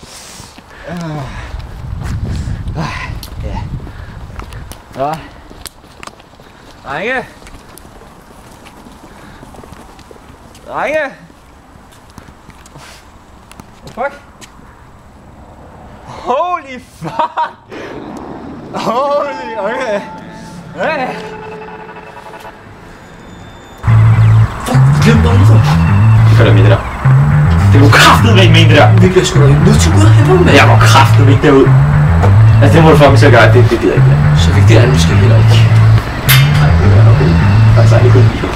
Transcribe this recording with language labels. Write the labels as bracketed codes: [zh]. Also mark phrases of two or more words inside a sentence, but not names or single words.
[da] Ja. Nå. Drenge! Fuck! [en] Holy fuck! Holy, okay. [da] Hey. Fuck, glem dig lige. Det gør der med det der. Det kunne kraftedeme ikke mene det der. Vi bliver sgu da nødt til at gå herfra, mand. Jeg må kraftedeme ikke derud. Altså det må du fucking til at gøre, det gider jeg ikke. Så vigtigt er det måske heller ikke. Nej, det er nok ikke. Altså ikke kun lige.